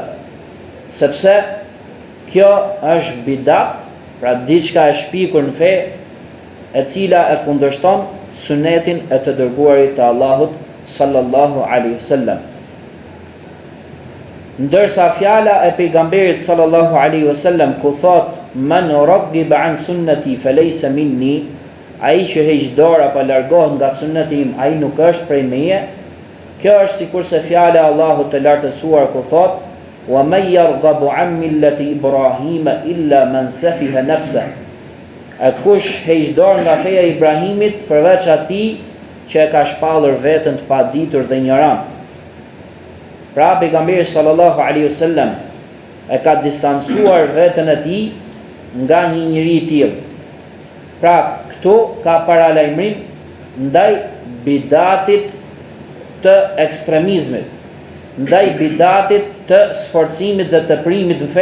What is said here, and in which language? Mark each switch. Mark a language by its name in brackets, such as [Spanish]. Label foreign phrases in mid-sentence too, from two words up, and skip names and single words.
[Albanian] Sepse kjo është bidat, pra diçka e shpikur në fe, e cila e kundërshton sunetin e të dërguarit të Allahut [Arabic] صلى الله عليه وسلم. [Albanian] Ndërsa fjala e pejgamberit [Arabic] صلى الله عليه وسلم [Albanian] ku thot [Arabic] من رغب عن سنتي فليس مني, [Albanian] ai që heq dorë apo largohet nga sunneti im, ai nuk është prej meje. Kjo është sikurse fjala e Allahut të lartësuar ku thot [Arabic] ومن يرغب عن ملة إبراهيم إلا من سفه نفسه. [Albanian] A kush heq dorë nga feja e Ibrahimit përveç atij që e ka shpallur veten të paditur dhe ignorant. Pra pejgamberi [Arabic] صلى الله عليه وسلم [Albanian] e ka distancuar veten e tij nga një njeri i tillë. Pra këtu ka paralajmërim ndaj bidatit të ekstremizmit, ndaj bidatit të sforcimit dhe të primit në fe.